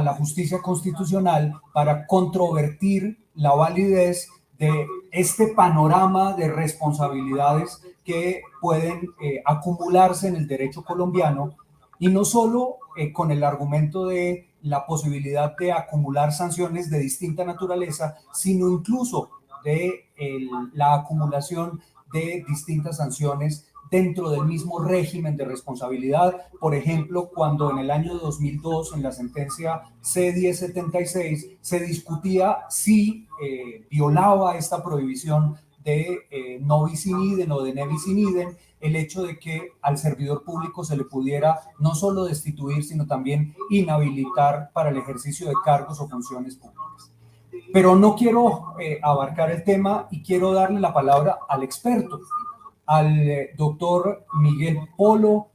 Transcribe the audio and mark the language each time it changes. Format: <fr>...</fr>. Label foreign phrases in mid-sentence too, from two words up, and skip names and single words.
<es>la justicia constitucional para controvertir la validez de este panorama de responsabilidades que pueden acumularse en el derecho colombiano, y no solo con el argumento de la posibilidad de acumular sanciones de distinta naturaleza, sino incluso de la acumulación de distintas sanciones dentro del mismo régimen de responsabilidad. Por ejemplo, cuando en el año 2002, en la sentencia C-1076, se discutía si violaba esta prohibición de</es> <la>no bis in idem</la> <es>o de</es> <la>ne bis in idem</la> <es>el hecho de que al servidor público se le pudiera no solo destituir, sino también inhabilitar para el ejercicio de cargos o funciones públicas. Pero no quiero abarcar el tema y quiero darle la palabra al experto, al doctor Miguel Polo.</es>